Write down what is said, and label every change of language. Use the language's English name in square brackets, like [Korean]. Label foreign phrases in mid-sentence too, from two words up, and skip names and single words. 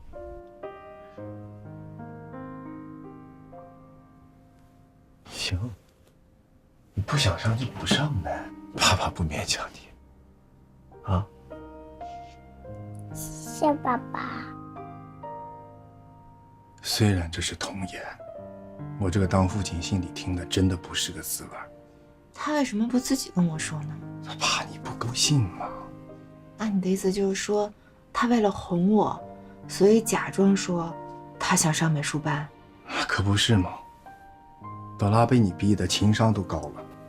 [Chinese] 行，你不想上就不上呗，爸爸不勉強你。啊？謝謝爸爸。雖然這是童言，我這個當父親心裡聽的真的不是個滋味。他為什麼不自己跟我說呢？他怕你不高興嘛。那你的意思就是說，他為了哄我，所以假裝說他想上美術班？可不是嗎？朵拉被你逼得情商都高了。